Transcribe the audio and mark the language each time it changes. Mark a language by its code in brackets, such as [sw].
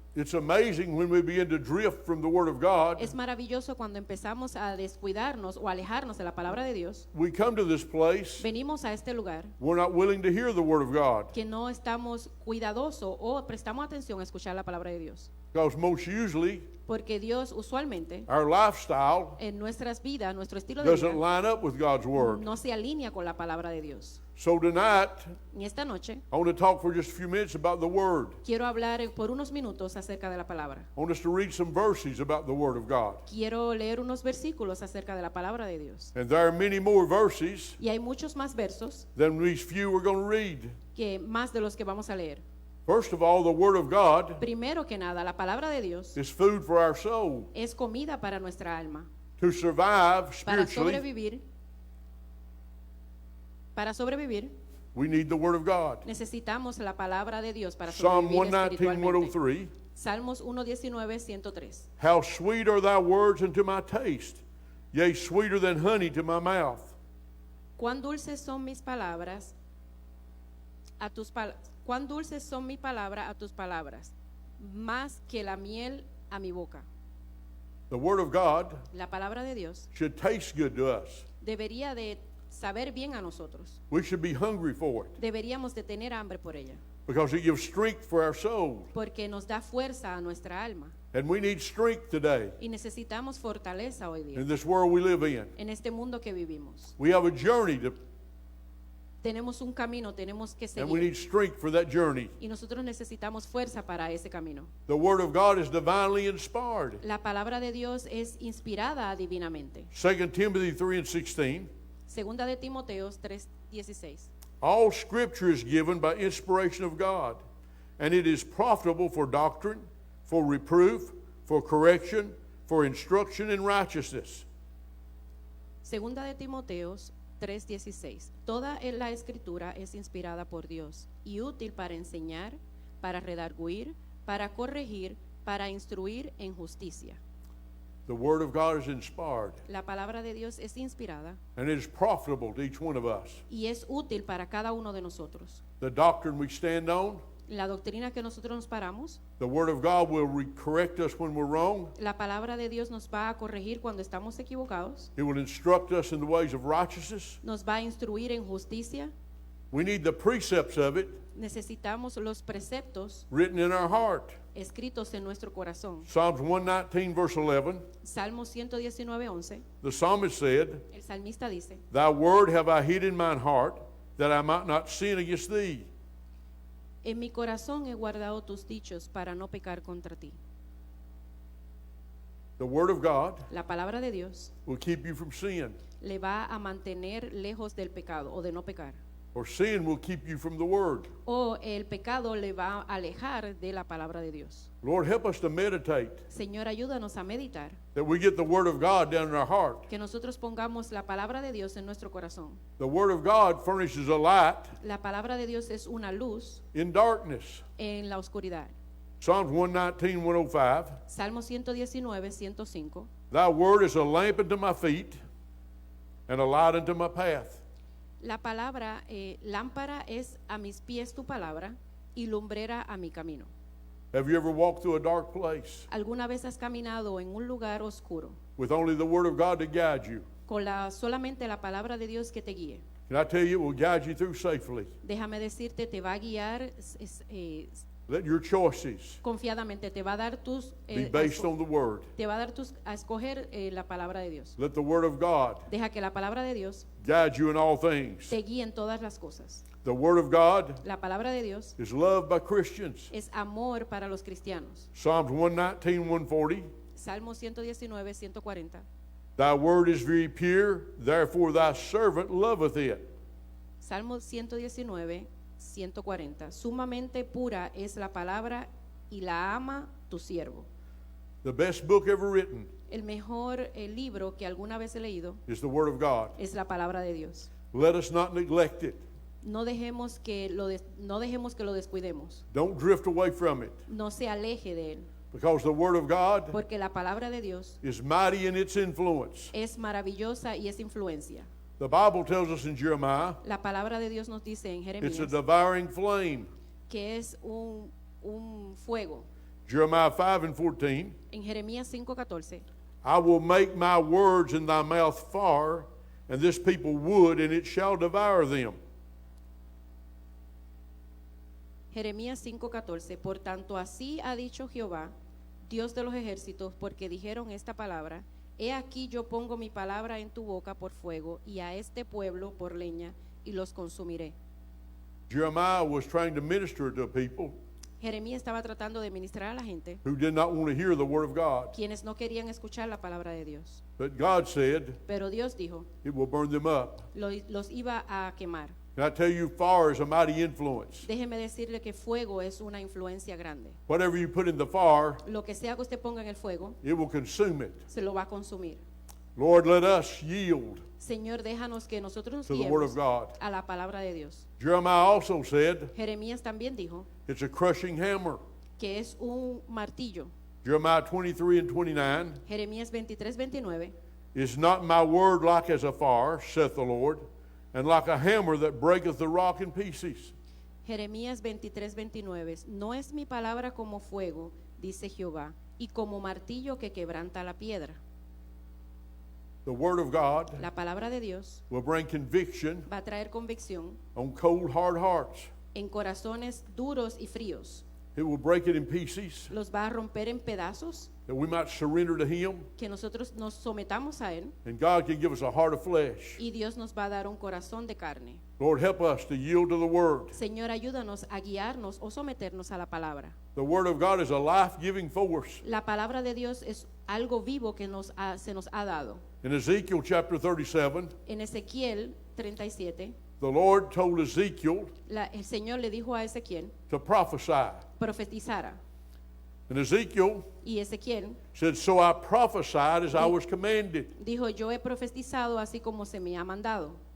[en] It's amazing when we begin to drift from the Word of God. [es] Es maravilloso cuando empezamos a descuidarnos o alejarnos de la palabra de Dios. [en] We come to this place, [es] Venimos a este lugar [en] we're not willing to hear the Word of God. [es] que no estamos cuidadosos o prestamos atención a escuchar la palabra de Dios. [en] Because most usually, [es] Porque Dios usualmente [en] our lifestyle [es] en nuestras vidas, nuestro estilo de [en] doesn't [es] vida, [en] line up with God's Word. [es] no se alinea con la palabra de Dios. [en] So tonight, [es] En esta noche [en] I want to talk for just a few minutes about the Word. [es] quiero hablar por unos minutos acerca de la palabra. [en] I want us to read some verses about the Word of God. [es] Quiero leer unos versículos acerca de la palabra de Dios. [en] And there are many more verses [es] Y hay muchos más versos [en] than these few we're going to read. [es] que más de los que vamos a leer. [en] First of all, the Word of God [es] Primero que nada, la palabra de Dios [en] is food for our soul. [es] es comida para nuestra alma. [en] To survive [es] Para [en] spiritually, [es] sobrevivir, [en] we need the Word of God. [es] necesitamos la palabra de Dios para [en] Psalm [es] sobrevivir [en] 119, [es] espiritualmente. [en] 103. [es] Salmos 119, 103. [en] How sweet are thy words unto my taste, yea, sweeter than honey to my mouth. [es] Cuán dulces son mis palabras a tus cuán dulces son mi palabra a tus palabras, más que la miel a mi boca. [en] The Word of God [es] La palabra de Dios [en] should taste good to us. [es] debería de saber bien a nosotros. [en] We should be hungry for it [es] Deberíamos de tener hambre por ella, [en] because it gives strength for our soul. [es] porque nos da fuerza a nuestra alma [en] And we need strength today [es] y necesitamos fortaleza hoy día [en] in this world we live in. [es] en este mundo que vivimos. [en] We have a journey to, [es] Tenemos un camino, tenemos que [en] and we [es] seguir [en] need strength for that journey. [es] y nosotros necesitamos fuerza para ese camino. [en] The Word of God is divinely inspired. [es] La palabra de Dios es inspirada divinamente. [en] 2 Timothy 3:16. [es] Segunda de Timoteo 3:16. [en] All Scripture is given by inspiration of God, and it is profitable for doctrine, for reproof, for correction, for instruction in righteousness. [es] Segunda de Timoteos 3:16. Toda la escritura es inspirada por Dios y útil para enseñar, para redarguir, para corregir, para instruir en justicia. [en] The Word of God is inspired, [es] La palabra de Dios es inspirada [en] and it is profitable to each one of us. [es] y es útil para cada uno de nosotros. [en] The doctrine we stand on, [es] La doctrina que nosotros nos paramos, [en] the Word of God will correct us when we're wrong. [es] la palabra de Dios nos va a corregir cuando estamos equivocados, [en] It will instruct us in the ways of righteousness. [es] nos va a instruir en justicia. [en] We need the precepts of it [es] Necesitamos los preceptos [en] written in our heart. [es] escritos en nuestro corazón. [en] Psalms 119, verse 11, [es] Salmo 119:11, [en] the psalmist said, [es] el salmista dice, [en] Thy word have I hid in mine heart, that I might not sin against thee. [es] en mi corazón he guardado tus dichos para no pecar contra ti. [en] The word of God [es] La palabra de Dios [en] will keep you from sin, [es] le va a mantener lejos del pecado o de no pecar. [en] or sin will keep you from the word. [es] O el pecado le va a alejar de la palabra de Dios. [en] Lord, help us to meditate, [es] Señor, ayúdanos a meditar, [en] that we get the word of God down in our heart. [es] que nosotros pongamos la palabra de Dios en nuestro corazón. [en] The word of God furnishes a light [es] La palabra de Dios es una luz [en] in darkness. [es] en la oscuridad. [en] Psalms 119, 105, [es] Salmo 119:105. [en] Thy word is a lamp unto my feet, and a light unto my path. [es] La palabra, lámpara es a mis pies tu palabra y lumbrera a mi camino. [en] Have you ever walked through a dark place [es] ¿Alguna vez has caminado en un lugar oscuro [en] with only the word of God to guide you? [es] con solamente la palabra de Dios que te guíe? [en] Can I tell you, it will guide you through safely. [es] Déjame decirte, te va a guiar [en] Let your choices [es] confiadamente, te va a dar tus [en] be based on the word. [es] te va a dar a escoger la palabra de Dios. [en] Let the word of God [es] Deja que la palabra de Dios [en] guide you in all things. [es] te guíe en todas las cosas. [en] The word of God [es] La palabra de Dios [en] is loved by Christians. [es] es amor para los cristianos. [en] Psalms 119, 140, [es] Salmo 119:140. [en] Thy word is very pure, therefore thy servant loveth it. [es] Salmo 119:140. Sumamente pura es la palabra y la ama tu siervo. [en] The best book ever written [es] El mejor libro que alguna vez he leído [en] is the word of God. [es] es la palabra de Dios. [en] Let us not neglect it. [es] No dejemos que lo descuidemos. [en] Don't drift away from it, [es] No se aleje de él, [en] because the word of God [es] porque la palabra de Dios [en] is mighty in its influence. [es] es maravillosa y es influencia. [en] The Bible tells us in Jeremiah, [es] La palabra de Dios nos dice en [en] it's a [es] Jeremías [en] devouring flame. [es] que es un fuego. [en] Jeremiah 5 and 14, [es] En Jeremías 5:14, [en] I will make my words in thy mouth fire, and this people wood, and it shall devour them. [es] Jeremías 5:14, por tanto así ha dicho Jehová, Dios de los ejércitos, porque dijeron esta palabra, he aquí yo pongo mi palabra en tu boca por fuego, y a este pueblo por leña, y los consumiré. [en] Jeremiah was trying to minister to people [es] Jeremías estaba tratando de ministrar a la gente, [en] who did not want to hear the word of God. [es] quienes no querían escuchar la palabra de Dios. [en] But God said [es] Pero Dios dijo, [en] it will burn them up. [es] los iba a quemar. [en] Can I tell you, fire is a mighty influence. [es] Déjeme decirle que fuego es una influencia grande. [en] Whatever you put in the fire, [es] Lo que sea que usted ponga en el fuego, [en] it will consume it. [es] se lo va a consumir. [en] Lord, let us yield [es] Señor, déjanos que nosotros nos [en] to the word of [es] guiemos [en] God. [es] a la palabra de Dios. [en] Jeremiah also said [es] Jeremías también dijo [en] it's a crushing hammer. [es] que es un martillo. [en] Jeremiah 23 and 29, [es] Jeremías 23:29. [en] is not my word like as a fire, saith the Lord, and like a hammer that breaketh the rock in pieces. [es] Jeremías 23:29. No es mi palabra como fuego, dice Jehová, y como martillo que quebranta la piedra. [en] The word of God [es] La palabra de Dios [en] will bring conviction [es] va a traer convicción [en] on cold, hard hearts. [es] en corazones duros y fríos. [en] It will break it in pieces, [es] Los va a romper en pedazos, [en] that we might surrender to Him, [es] que nosotros nos sometamos a Él, [en] and God can give us a heart of flesh. [es] y Dios nos va a dar un corazón de carne. [en] Lord, help us to yield to the word. [es] Señor, ayúdanos a guiarnos o someternos a la palabra. [en] The word of God is a life-giving force. [es] La palabra de Dios es algo vivo que se nos ha dado. [en] In Ezekiel chapter 37, [es] En Ezequiel 37, [en] the Lord told Ezekiel [es] el Señor le dijo a Ezequiel, [en] to prophesy. [es] profetizara. [en] And Ezekiel [es] Y Ezequiel [en] said, so I prophesied as I was commanded. [es] dijo, yo he profetizado así como se me ha mandado.